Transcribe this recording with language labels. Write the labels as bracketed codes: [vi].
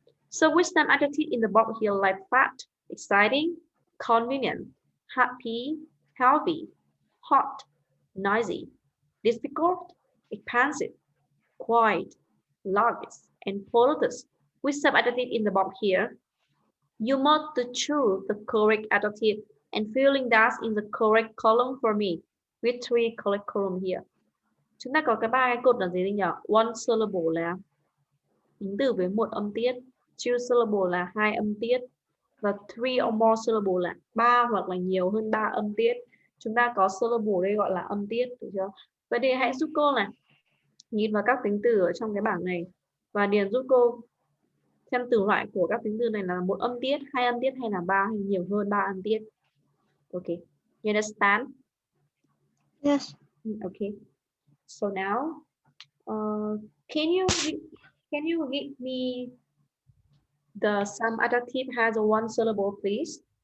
[en] So with some adjective in the box here like fat, exciting, convenient, happy, healthy, hot, noisy, difficult, expansive, quiet, large, and polite. With some adjective in the box here, you must to choose the correct adjective and filling that in the correct column for me with 3 correct column here. [vi] Chúng ta có cái 3 cái cột là gì nhỉ? [en] One syllable [vi] là tính từ với 1 âm tiết, [en] 2 syllable [vi] là 2 âm tiết và [en] 3 or more syllable [vi] là 3 hoặc là nhiều hơn 3 âm tiết. Chúng ta có syllable đây gọi là âm tiết, được chưa? Vậy thì hãy giúp cô này nhìn vào các tính từ ở trong cái bảng này và điền giúp cô xem từ loại của các tính từ này là 1 âm tiết, 2 âm tiết hay là 3 hay nhiều hơn 3 âm tiết. [en] Okay, you understand? Yes. Okay. So now, can you give me the some adjective has a 1 syllable, please?